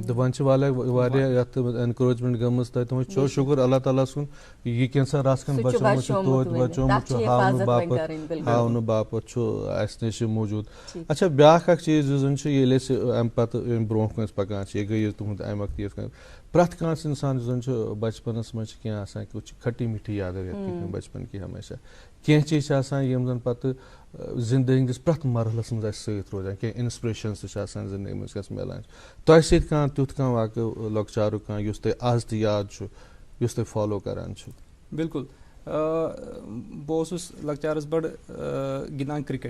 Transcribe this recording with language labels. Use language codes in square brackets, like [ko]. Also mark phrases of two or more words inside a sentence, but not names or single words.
[ks] تہٕ وۄنۍ چھِ واریاہ یَتھ اٮ۪نکریجمنٹ گٔمٕژ تۄہہِ تُہُنٛد چھو شُکُر اللہ تعالیٰ سُنٛد یہِ کینٛژھا رَژھ کھنٛڈ بچومُت چھُ توتہِ بچومُت چھُ ہاونہٕ باپتھ چھُ اَسہِ نِش یہِ موٗجوٗد. اچھا بیٛاکھ اکھ چیٖز یُس زن چھُ ییٚلہِ أسۍ اَمہِ پتہٕ ییٚمہِ برونٛہہ کُن أسۍ پکان چھِ یہِ گٔے تُہُنٛد اَمہِ وقتہٕ یِتھ کٔنۍ پرٛٮ۪تھ کانٛہہ اِنسان یُس زن چھُ بچپنس منٛز چھِ کینٛہہ آسان کہِ [ur] کھٹی میٹھی یادٕ رہتی بچپن کی ہمیشہ [ks] کینٛہہ چیٖز چھِ آسان یِم زن پتہٕ زندگی ہٕنٛدِس پرٛٮ۪تھ مرحلس منٛز اَسہِ سۭتۍ روزان کینٛہہ اِنسپریشنٕز تہِ چھِ آسان زندگی منٛز یۄس مِلان چھِ تۄہہِ سۭتۍ کانٛہہ تیُتھ کانٛہہ واقعہٕ لۄکچارُک کانٛہہ یُس تۄہہِ آز تہِ یاد چھُ یُس تُہۍ فالو کران چھُو؟ بالکل بہٕ اوسُس لۄکچارس بڑٕ گِنٛدان کرکٹ.